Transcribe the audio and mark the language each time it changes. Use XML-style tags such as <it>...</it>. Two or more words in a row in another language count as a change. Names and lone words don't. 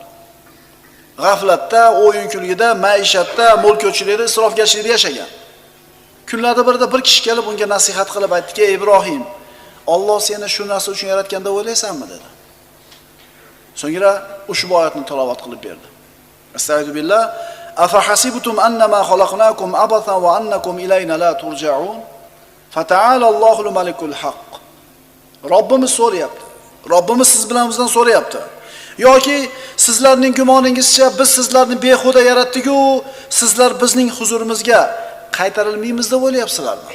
<uz>G'aflatda, o'yin-kulgida, maishatda, mulk-ko'chilikda, isrofgarchilikda yashagan. Kunlarda birida bir kishi kelib unga nasihat qilib aytdiki: "Ibrohim, Alloh seni shu narsa uchun yaratganda o'ylaysanmi?" dedi. So'ngra ushbu oyatni tilovat qilib berdi.</uz> <ar>أستغفر الله. أفحسبتم أنما خلقناكم عبثا وأنكم إلينا لا ترجعون? فتعالى الله الملك الحق.</ar> <uz>Robbimiz so'rayapti. Robbimiz siz bilan bizdan so'rayapti. Yoki sizlarning gumoningizcha biz sizlarni behuda yaratdik-ku, sizlar bizning huzurimizga qaytarilmaymiz deb o'ylayapsizlarmi?</uz>